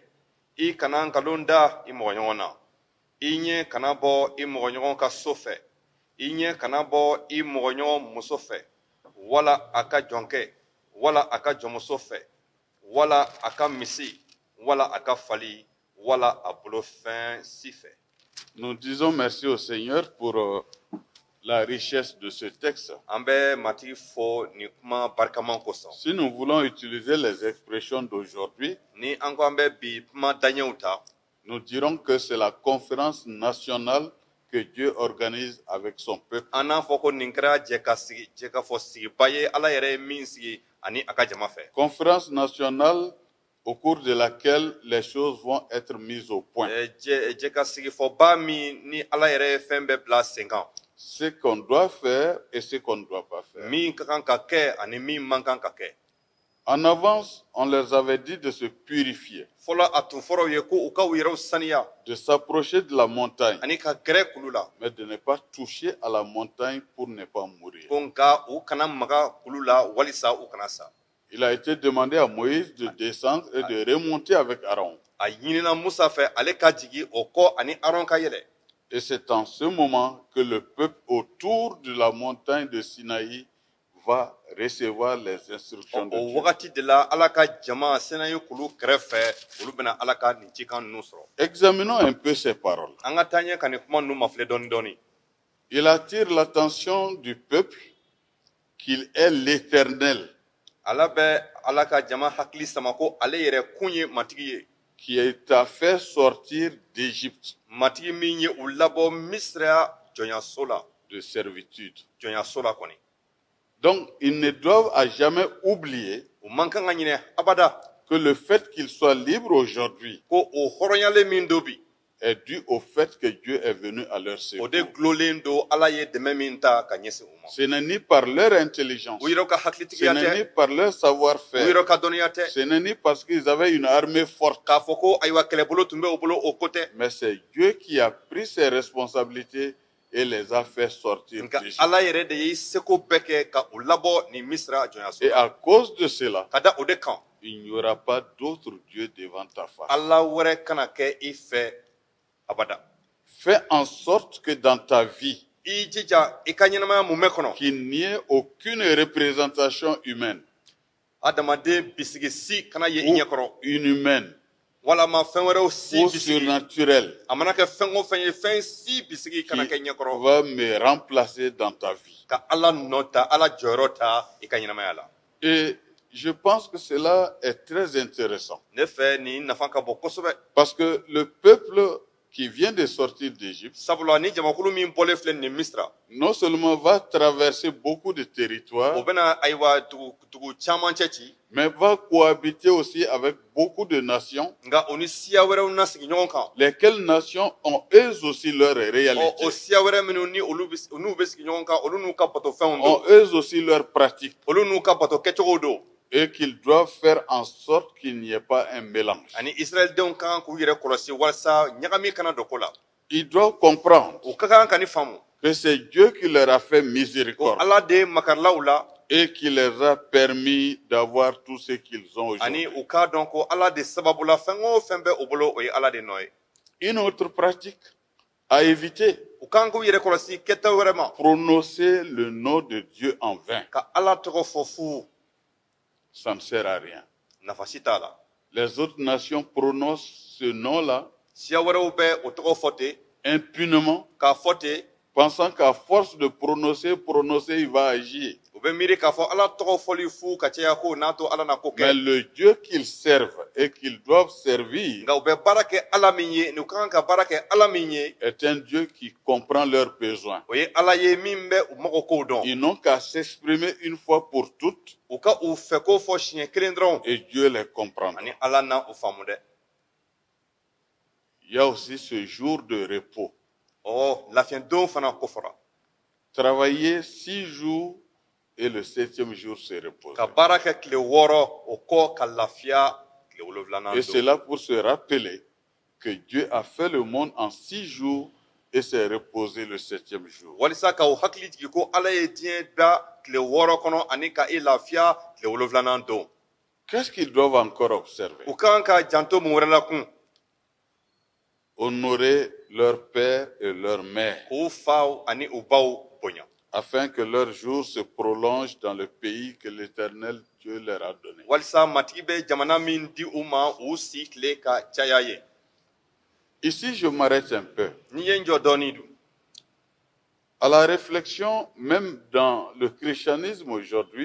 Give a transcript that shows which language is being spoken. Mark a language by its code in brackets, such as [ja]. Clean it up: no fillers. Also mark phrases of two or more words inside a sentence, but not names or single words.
[bm] I kana nkalon da i mɔgɔɲɔgɔn na. I ɲɛ kana bɔ i mɔgɔɲɔgɔn ka so fɛ. I ɲɛ kana bɔ i mɔgɔɲɔgɔn muso fɛ wala a ka jɔnkɛ wala a ka jɔnmuso fɛ wala a ka misi wala a ka fali wala a bolofɛn si fɛ. [fr] Nous disons merci au Seigneur pour la richesse de ce texte. [bm] An bɛ matigi fɔ ni kuma barikaman kosɔn. [fr] Si nous voulons utiliser les expressions d'aujourd'hui, [bm] Ni an ko an bɛ bi kuma daɲɛw ta, [fr] nous dirons que c'est la conférence nationale que Dieu organise avec son peuple. [bm] an n'a fɔ ko nin kɛra jɛ ka fɔ sigiba ye Ala yɛrɛ ye min sigi ani a ka jama fɛ. [fr] Conférence nationale au cours de laquelle les choses vont être mises au point. [bm] Jɛ ka sigifɔba min ni Ala yɛrɛ ye fɛn bɛɛ bila sen kan. [fr] Ce qu'on doit faire et ce qu'on ne doit pas faire. [bm] Min ka kan ka kɛ ani min man kan ka kɛ. [fr] En avance, on leur avait dit de se purifier, [bm] Fɔlɔ a tun fɔra u ye ko u ka u yɛrɛw saniya [fr] de s'approcher de la montagne, [bm] ani ka gɛrɛ kulu la. [fr] mais de ne pas toucher à la montagne pour ne pas mourir. [bm] Ko nka u kana maga kulu la walisa u kana sa. [fr] Il a été demandé à Moïse de descendre et de remonter avec Aaron. [bm] A ɲinina Musa fɛ ale ka jigi o kɔ ani Aron ka yɛlɛ. [fr] Et c'est en ce moment que le peuple autour de la montagne de Sinaï va recevoir les instructions de [bm] O [fr] Dieu. [bm] wagati de la Ala ka jama Sinayi kulu kɛrɛfɛ olu bɛna Ala ka nin cikan ninnu sɔrɔ. [fr] Examinons un peu ces paroles. [bm] An ka taa ɲɛ ka nin kuma ninnu mafilɛ dɔɔni dɔɔni. [fr] Il attire l'attention du peuple qu'il est l'Éternel [bm] Ala bɛ Ala ka jama hakili sama ko ale yɛrɛ kun ye matigi ye. [fr] qui t'a fait sortir d'Égypte [bm] Matigi min ye u labɔ Misira jɔnyaso la. [fr] de servitude. [bm] Jɔnyaso la kɔni. [fr] Donc, ils ne doivent à jamais oublier [bm] U man kan ka ɲinɛ abada [fr] que le fait qu'ils soient libres aujourd'hui [bm] ko o hɔrɔnyalen min do bi [fr] est dû au fait que Dieu est venu à leur [bm] o [fr] secours. [bm] de gulolen do Ala ye dɛmɛ min ta ka ɲɛsin u ma. [fr] Ce n'est ni par leur intelligence, [bm] U yɛrɛ ka [fr] ce [bm] hakilitigiya [fr] n'est ni [bm] tɛ, [fr] par leur [bm] u [fr] savoir-faire, [bm] yɛrɛ ka dɔnniya tɛ, [fr] ce n'est ni parce qu'ils avaient une armée forte, [bm] k'a fɔ ko ayiwa kɛlɛbolo tun bɛ u bolo o ko tɛ. [fr] mais c'est Dieu qui a pris ses responsabilités et les a fait sortir [bm] Nka [fr] d'Égypte. [bm] Ala yɛrɛ de ye seko bɛɛ kɛ ka u labɔ nin Misira jɔnyaso [fr] Et [bm] la. [fr] à cause de cela, [bm] Ka da o de kan, [fr] il n'y aura pas d'autre Dieu devant ta face. [bm] Ala wɛrɛ kana kɛ i fɛ abada. [fr] Fais en sorte que dans ta vie, [bm] I jija i ka ɲɛnamaya mun bɛ kɔnɔ, [fr] qu'il n'y ait aucune représentation humaine [bm] adamaden bisigi si kana ye i [fr] ou [bm] ɲɛkɔrɔ [fr] inhumaine [bm] wala ma fɛn wɛrɛw si [fr] ou [bm] bisigi [fr] surnaturel [bm] a mana kɛ fɛn o fɛn ye fɛn si bisigi kana kɛ ɲɛkɔrɔ [fr] va me remplacer dans ta vie. [bm] ka ala nɔ ta ala jɔyɔrɔ ta i ka ɲɛnamaya la [fr] Et je pense que cela est très intéressant. [bm] ne fɛ nin nafa ka bon kosɛbɛ [fr] Parce que le peuple qui vient de sortir d'Égypte, [bm] sabula ni jamakulu min bɔlen filɛ nin misira [fr] non seulement va traverser beaucoup de [bm] o [fr] territoires, [bm] bɛna ayiwa dugu caman cɛ ci [fr] mais va cohabiter aussi avec beaucoup de nations, [bm] nka o ni siya wɛrɛw na sigi ɲɔgɔn kan [fr] lesquelles nations ont eux aussi leur [bm] o [fr] réalité, [bm] siya wɛrɛ minnu ni n'u bɛ sigi ɲɔgɔn kan olu n'u ka bato fɛnw [fr] ont [bm] don [fr] eux aussi leur pratique, [bm] olu n'u ka bato kɛcogow don [fr] et qu'ils doivent faire en sorte qu'il n'y ait pas un mélange. [bm] ani israɛlidenw ka kan k'u yɛrɛ kɔlɔsi walasa ɲagami kana don ko la [fr] Ils doivent comprendre [bm] o ka kan ka ni faamu [fr] que c'est Dieu qui leur a fait [bm] ko [fr] miséricorde [bm] ala de makarila u la [fr] et qui leur a permis d'avoir tout ce qu'ils ont [bm] ani [fr] aujourd'hui. [bm] u k'a dɔn ko ala de sababu la fɛn o fɛn bɛ u bolo o ye ala de nɔ ye [fr] Une autre pratique à éviter, [bm] u ka kan k'u yɛrɛ kɔlɔsi kɛta wɛrɛ ma [fr] prononcer le nom de Dieu en vain. [bm] ka ala tɔgɔ fɔ fu [fr] Ça ne sert à rien. [bm] nafa si t'a la [fr] Les autres nations prononcent ce nom-là [bm] siya wɛrɛw bɛ o tɔgɔ fɔ ten [fr] impunément, [bm] k'a fɔ ten [fr] pensant qu'à force de prononcer, il va agir. [bm] u bɛ miiri k'a fɔ ala tɔgɔ fɔli fu ka caya ko n'a to ala na ko [fr] Mais [bm] kɛ [fr] le Dieu qu'ils servent et qu'ils doivent servir [bm] nka u bɛ baara kɛ ala min ye ni u ka kan ka baara kɛ ala min ye [fr] est un Dieu qui comprend leurs besoins. [bm] o ye ala ye min bɛ u mago kow dɔn [fr] Ils n'ont qu'à s'exprimer une fois pour toutes [bm] u ka u fɛ ko fɔ siɲɛ kelen dɔrɔn [fr] et Dieu les comprendra. [bm] ani ala na u faamu dɛ [fr] Il y a aussi ce jour de repos. [bm] lafiɲɛdon fana kofɔra [fr] Travailler 6 jours et le 7e jour se reposer. [bm] ka baara kɛ tile 6 o kɔ ka lafiya tile 7nan [fr] Et [bm] don [fr] c'est là pour se rappeler que Dieu a fait le monde en 6 jours et s'est reposé le 7e jour. [bm] walisa ka u hakili jigi ko ala ye diɲɛ da tile 6 kɔnɔ ani ka i lafiya tile 7nan don [fr] Qu'est-ce qu'ils doivent encore observer? [bm] u ka kan ka janto mun wɛrɛ la kun [fr] Honorer leur père et leur mère, [bm] k'u faw ani u baw bonya [fr] afin que leurs jours se prolongent dans le pays que l'Éternel Dieu leur a donné. [bm] walisa matigi bɛ jamana min di u ma u si tile ka caya ye [fr] Ici, je m'arrête un peu. [bm] ni ye n jɔ dɔɔni dun [fr] À la réflexion, même dans le christianisme aujourd'hui,